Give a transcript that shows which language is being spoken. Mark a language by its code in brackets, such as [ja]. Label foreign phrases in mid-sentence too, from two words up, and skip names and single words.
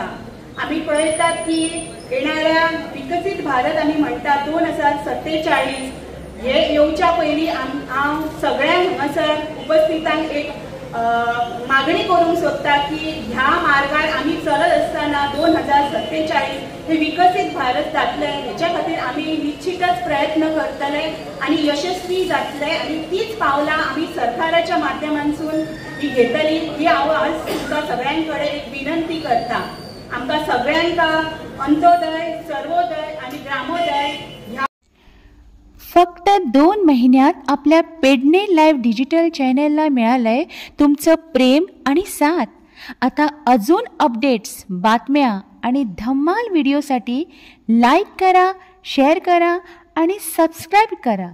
[kok] आमी पळयतात की येणाऱ्या विकसीत भारत आमी म्हणटा 2047 हे येवच्या पयलीं हांव सगळ्यांक हांगासर उपस्थितांक एक मागणी करूंक सोदता की ह्या मार्गार आमी चलत आसतना 2047 हे विकसीत भारत जातले हेच्या खातीर आमी निश्चितच प्रयत्न करतले आणि यशस्वी जातले. आणि तीच पावलां आमी सरकाराच्या माध्यमांतून ही घेतली ही हांव आज तुमकां सगळ्यांकडे एक विनंती करता. आमकां सगळ्यांका अंत्योदय, सर्वोदय आणि ग्रामोदय [mr] फक्त 2 महिन्यात आपल्या पेडणे लाईव्ह डिजिटल चॅनेलला मिळालंय तुमचं प्रेम आणि साथ. आता अजून अपडेट्स, बातम्या आणि धम्माल व्हिडिओसाठी लाईक करा, शेअर करा आणि सबस्क्राईब करा.